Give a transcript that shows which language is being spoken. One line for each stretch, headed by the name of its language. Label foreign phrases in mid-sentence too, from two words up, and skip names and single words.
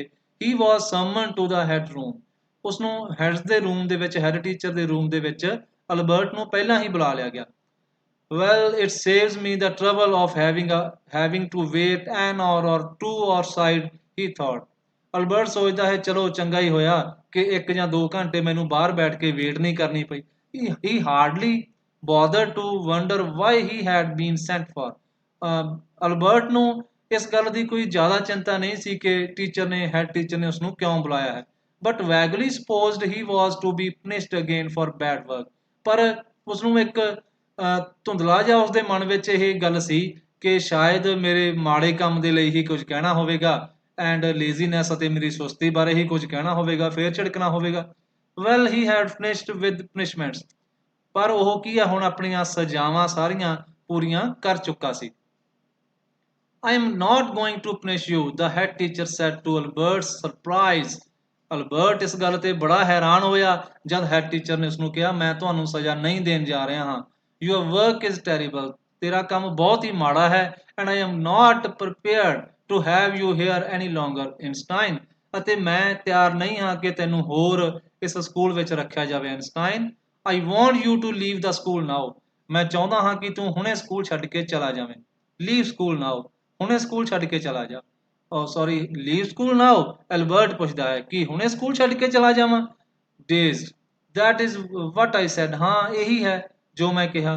English: he was summoned to the head room,
Punjabi: ਉਸਨੂੰ ਹੈਡਸ ਦੇ ਰੂਮ ਦੇ ਵਿੱਚ,
English: head teacher
Punjabi: ਦੇ ਰੂਮ ਦੇ ਵਿੱਚ ਅਲਬਰਟ ਨੂੰ ਪਹਿਲਾਂ ਹੀ ਬੁਲਾ ਲਿਆ ਗਿਆ।
English: Well it saves me the trouble of having to wait an hour or two outside, he thought.
Punjabi: ਅਲਬਰਟ ਸੋਚਦਾ ਹੈ ਚਲੋ ਚੰਗਾ ਹੀ ਹੋਇਆ ਕਿ 1 ਜਾਂ 2 ਘੰਟੇ ਮੈਨੂੰ ਬਾਹਰ ਬੈਠ ਕੇ ਵੇਟ ਨਹੀਂ ਕਰਨੀ ਪਈ।
English: He hardly bothered to wonder why he had been sent for।
Punjabi: ਅਲਬਰਟ ਨੂੰ ਇਸ ਗੱਲ ਦੀ ਕੋਈ ਜ਼ਿਆਦਾ ਚਿੰਤਾ ਨਹੀਂ ਸੀ ਕਿ ਟੀਚਰ ਨੇ,
English: head teacher
Punjabi: ਨੇ ਉਸਨੂੰ ਕਿਉਂ ਬੁਲਾਇਆ ਹੈ।
English: But vaguely supposed he was to be punished again for bad work.
Punjabi: ਪਰ ਉਸਨੂੰ ਇੱਕ ਧੁੰਦਲਾ ਜਿਹਾ ਉਸਦੇ ਮਨ ਵਿੱਚ ਇਹ ਗੱਲ ਸੀ ਕਿ ਸ਼ਾਇਦ ਮੇਰੇ ਮਾੜੇ ਕੰਮ ਦੇ ਲਈ ਹੀ ਕੁਝ ਕਹਿਣਾ ਹੋਵੇਗਾ,
English: and laziness
Punjabi: ਅਤੇ ਮੇਰੀ ਸੁਸਤੀ ਬਾਰੇ ਹੀ ਕੁਝ ਕਹਿਣਾ ਹੋਵੇਗਾ, ਫੇਰ ਝਿੜਕਣਾ ਹੋਵੇਗਾ।
English: Well he had finished with punishments,
Punjabi: ਪਰ ਉਹ ਕੀ ਆ, ਹੁਣ ਆਪਣੀਆਂ ਸਜ਼ਾਵਾਂ ਸਾਰੀਆਂ ਪੂਰੀਆਂ ਕਰ ਚੁੱਕਾ ਸੀ।
English: I am not going to punish you, the head teacher said to Albert's surprise।
Punjabi: ਅਲਬਰਟ ਇਸ ਗੱਲ ਤੇ ਬੜਾ ਹੈਰਾਨ ਹੋਇਆ ਜਦ
English: head teacher
Punjabi: ਨੇ ਉਸਨੂੰ ਕਿਹਾ, ਮੈਂ ਤੁਹਾਨੂੰ ਸਜ਼ਾ ਨਹੀਂ ਦੇਣ ਜਾ ਰਿਹਾ ਹਾਂ।
English: Your work is terrible,
Punjabi: ਤੇਰਾ ਕੰਮ ਬਹੁਤ ਹੀ ਮਾੜਾ ਹੈ।
English: And I am not prepared to have you here any longer, Einstein।
Punjabi: ਅਤੇ ਮੈਂ ਤਿਆਰ ਨਹੀਂ ਹਾਂ ਕਿ ਤੈਨੂੰ ਹੋਰ ਇਸ ਸਕੂਲ ਵਿੱਚ ਰੱਖਿਆ ਜਾਵੇ, ਆਇਨਸਟਾਈਨ।
English: I want you to leave the school now।
Punjabi: ਮੈਂ ਚਾਹੁੰਦਾ ਹਾਂ ਕਿ ਤੂੰ ਹੁਣੇ ਸਕੂਲ ਛੱਡ ਕੇ ਚਲਾ ਜਾਵੇਂ।
English: leave school now,
Punjabi: ਹੁਣੇ ਸਕੂਲ ਛੱਡ ਕੇ ਚਲਾ ਜਾ।
English: Sorry, leave school now?
Punjabi: ਐਲਬਰਟ ਪੁੱਛਦਾ ਹੈ ਕਿ ਹੁਣੇ ਸਕੂਲ ਛੱਡ ਕੇ ਚਲਾ ਜਾਵਾਂ?
English: Dazed, that is what I said. ਹਾਂ, ਇਹੀ ਹੈ ਜੋ ਮੈਂ ਕਿਹਾ।